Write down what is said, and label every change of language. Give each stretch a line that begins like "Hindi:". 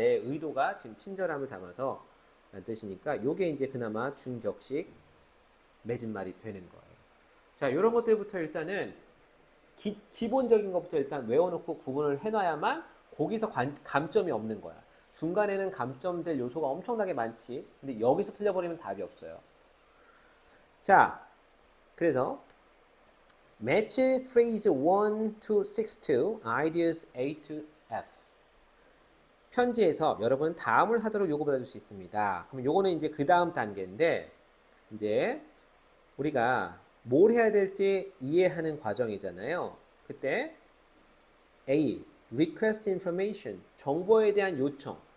Korean: 내 의도가 지금 친절함을 담아서 라는 뜻이니까 요게 이제 그나마 준격식 맺은말이 되는 거예요. 자, 이런 것들부터 일단은 기본적인 것부터 일단 외워놓고 구분을 해놔야만 거기서 감점이 없는 거야. 중간에는 감점될 요소가 엄청나게 많지. 근데 여기서 틀려버리면 답이 없어요. 자, 그래서
English: match phrase 1 to 6 to ideas A to F.
Korean: 편지에서 여러분 다음을 하도록 요구받을 수 있습니다. 그럼 요거는 이제 그 다음 단계인데 이제 우리가 뭘 해야 될지 이해하는 과정이잖아요. 그때
English: A. request information.
Korean: 정보에 대한 요청.